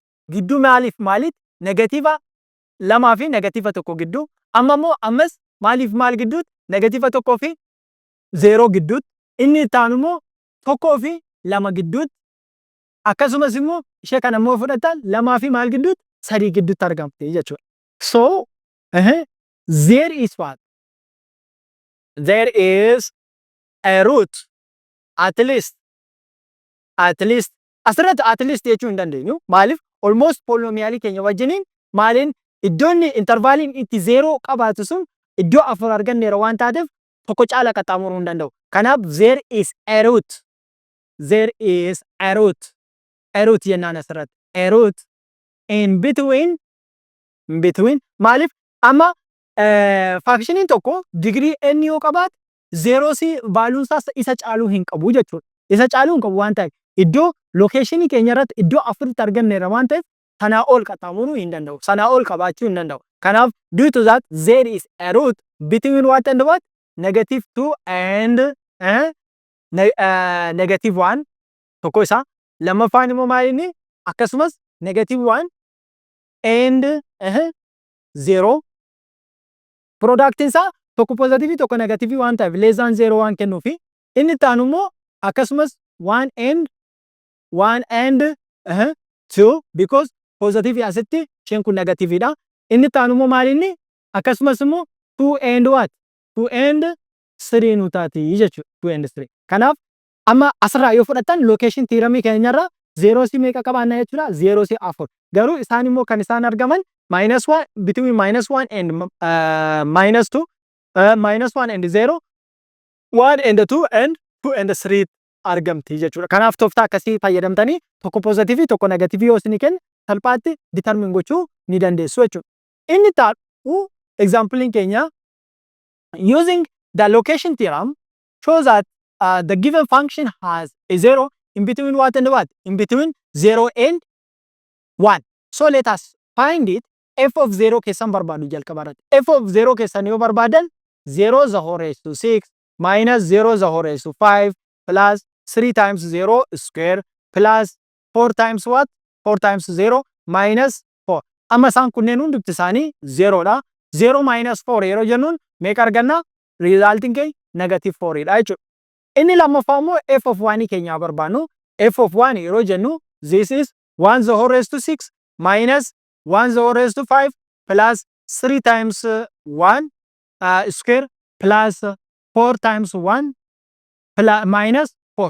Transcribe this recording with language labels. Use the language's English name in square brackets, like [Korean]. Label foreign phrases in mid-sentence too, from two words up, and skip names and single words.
[Oromo] Gidduu maaliif maalitti? Negative 2 fi negative 1 gidduu. Amma immoo ammas maaliif maal gidduutti? Negative 1 fi 0 gidduutti. Inni itti aanu immoo 1 fi 2 gidduutti. Akkasumas immoo ishee kana immoo fudhattan 2 fi maal gidduutti? 3 gidduutti argamti jechuudha. [English] So there is what? There is a root at least asirratti at least [Oromo] jechuu hin dandeenyu. Maaliif? Almost polynomialii keenya wajjiniin maaliin iddoonni intervaaliin itti 0 qabaatu sun iddoo 4 arganneera waan taateef tokko caala qaxxaamuruu hin danda'u. [English] Kanaaf there is a root. There is a root. A root [Oromo] jennaan asirratti. [English] A root in between maaliif? [Oromo] Amma functioniin tokko degree n yoo qabaate 0 si valuun isaa isa caaluu hin qabu jechuudha. Isa caaluu hin qabu waan ta'eef iddoo locationii keenya irratti iddoo 4tti arganneera waan ta'eef sanaa ol qaxxaamuruu hin danda'u. Sanaa ol qabaachuu hin danda'u. [English] Kanaaf due to that there is a root between what and what? Negative 2 and negative 1 [Oromo] tokko isaa. Lammaffaan immoo maalinni? Akkasumas [English] negative 1 and 0. [Oromo] Productiin isaa tokko positive tokko negative waan ta'eef [English] less than 0 [Oromo] waan kennuufi. Inni itti aanu immoo akkasumas [English] 1 and 2 because positive [Oromo] asitti isheen kun negative dha. Inni itti aanu immoo maalinni? Akkasumas immoo [English] 2 and what? 2 and 3 [Oromo] nu taati jechuudha. [English] 2 and 3. [Oromo] Kanaaf amma asirraa yoo fudhattan [English] location theorem [Oromo] keenyarra 0 si meeqa qabaanna jechuudha? 0 si 4. Garuu isaan immoo kan isaan argaman -1 [English] between -1 and -2, -1 and 0, 1 and 2 and 2 and 3 [Oromo] argamti jechuudha. Kanaaf tooftaa akkasii fayyadamtanii tokko positive tokko negative yoo isin kenna salphaatti determine gochuu ni dandeessu jechuudha. Inni taa'u example keenya [English] using the location theorem shows that the given function has a 0 in between what and what? In between 0 and 1. So let us find it. F of 0 [Oromo] keessan barbaadu jalqaba irratti. [English] F of 0 [Oromo] keessan yoo barbaadan [English] 0 the whole raised to 6 minus 0 the whole raised to 5 plus 3 times 0 square plus 4 times what? 4 times 0 minus 4. [Oromo] Amma isaan kunneen hundumti isaanii 0 dha. 0 minus 4 yeroo jennuun meeqa arganna? Resultiin keenya negative 4 dha jechuudha. Inni lammaffaa immoo [English] f of 1 [Oromo] keenyaa barbaannu. [English] F of 1 [Oromo] yeroo jennu [English] this is 1 the whole raised to 6 minus 1 the whole raised to 5 plus 3 times 1 square plus 4 times 1 minus 4.